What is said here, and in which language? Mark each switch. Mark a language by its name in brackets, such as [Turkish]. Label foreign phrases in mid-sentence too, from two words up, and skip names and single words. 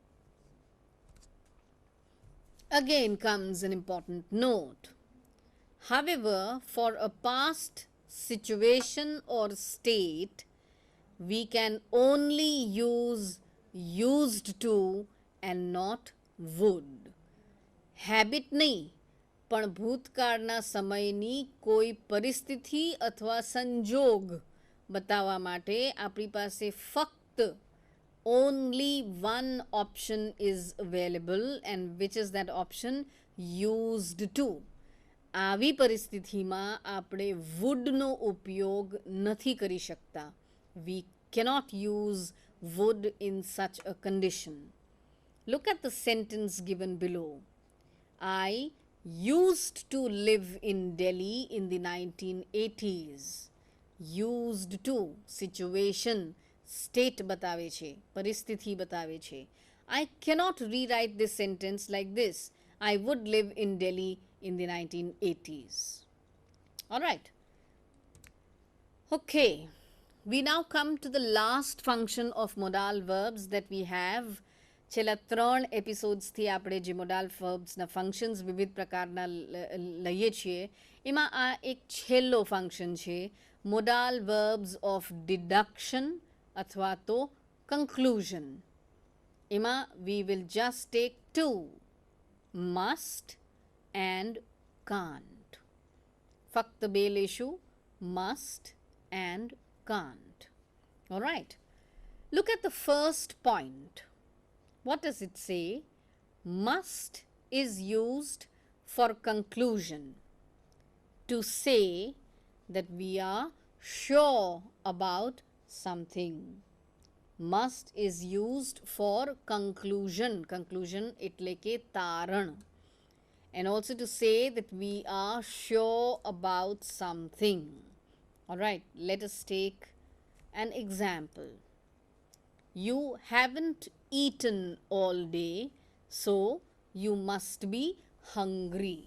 [English] Again comes an important note. However, for a past situation or state, we can only use used to and not would. [Gujarati] Habit નહીં, પણ ભૂતકાળના સમયની કોઈ પરિસ્થિતિ અથવા સંજોગ બતાવવા માટે આપણી પાસે ફક્ત [English] only one option is available, and which is that option? Used to. [Gujarati] આવી પરિસ્થિતિમાં આપણે would નો ઉપયોગ નથી કરી શકતા. [English] We cannot use would in such a condition. Look at the sentence given below. I used to live in Delhi in the 1980s. Used to, situation, state [Gujarati] બતાવે છે, પરિસ્થિતિ બતાવે છે. [English] I cannot rewrite this sentence like this. I would live in Delhi in the 1980s. All right. Okay. We now come to the last function of modal verbs that we have. [Gujarati] છેલ્લા 3 એપિસોડ્સથી આપણે જે મોડાલ વર્બ્સના ફંક્શન્સ વિવિધ પ્રકારના લઈએ છીએ, એમાં આ એક છેલ્લો ફંક્શન છે, [English] modal verbs of deduction [Gujarati] અથવા તો કન્ક્લુઝન. [English] એમાં we will just take two, must and can't. [Gujarati] ફક્ત બે લેશું, [English] must and can't. ઓલરાઇટ. Look at the first point. What does it say? Must is used for conclusion, to say that we are sure about something. Must is used for conclusion, conclusion [Gujarati] એટલે કે તારણ, [English] and also to say that we are sure about something. Alright, let us take an example. You haven't eaten all day, so you must be hungry.